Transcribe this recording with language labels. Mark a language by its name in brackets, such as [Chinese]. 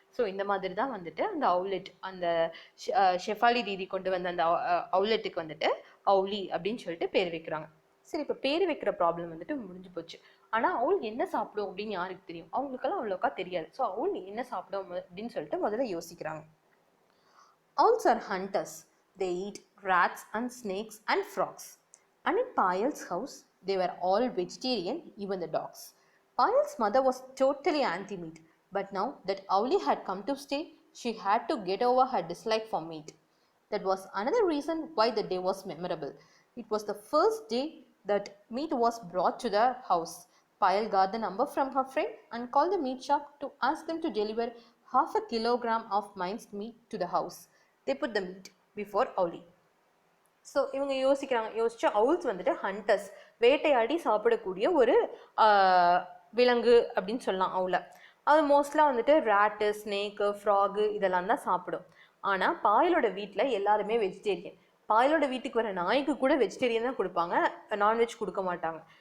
[Tamil] So இந்த மாதிரி தான் வந்துட்டு அந்த அவுலெட், அந்த ஷெஃபாலி தீதி கொண்டு வந்த அந்த அவுலெட்டுக்கு வந்துட்டு அவுலி அப்படின்னு சொல்லிட்டு பேர் வைக்கிறாங்க. சரி, இப்போ பேர் வைக்கிற ப்ராப்ளம் வந்துட்டு முடிஞ்சு போச்சு. ஆனால் அவுல் என்ன சாப்பிடும் அப்படின்னு யாருக்கு தெரியும்? அவங்களுக்கெல்லாம் அவ்வளோக்கா தெரியாது. ஸோ அவுல் என்ன சாப்பிடும் அப்படின்னு சொல்லிட்டு முதல்ல யோசிக்கிறாங்க. [English] Owls are hunters. They eat rats and snakes and frogs. And in Payal's house, they were all vegetarian, even the dogs. Payal's mother was totally anti-meat. But now that Owlie had come to stay, she had to get over her dislike for meat. That was another reason why the day was memorable. It was the first day that meat was brought to the house. Payal got the number from her friend and called the meat shop to ask them to deliver half a kilogram of minced meat to the house. They put the meat before Owlie. [Tamil] So இவங்க யோசிச்சு owls வந்துட்டு hunters, வேட்டையாடி சாப்பிடக்கூடிய ஒரு விலங்கு அப்படின்னு சொல்லலாம் அவுலை. அது மோஸ்ட்லாக வந்துட்டு ரேட்டு, ஸ்னேக்கு, ஃப்ராகு இதெல்லாம் தான் சாப்பிடும். ஆனால் பாயலோட வீட்டில் எல்லாருமே வெஜிடேரியன். பாயலோட வீட்டுக்கு வர நாய்க்கு கூட வெஜிடேரியன் தான் கொடுப்பாங்க, நான்வெஜ் கொடுக்க மாட்டாங்க.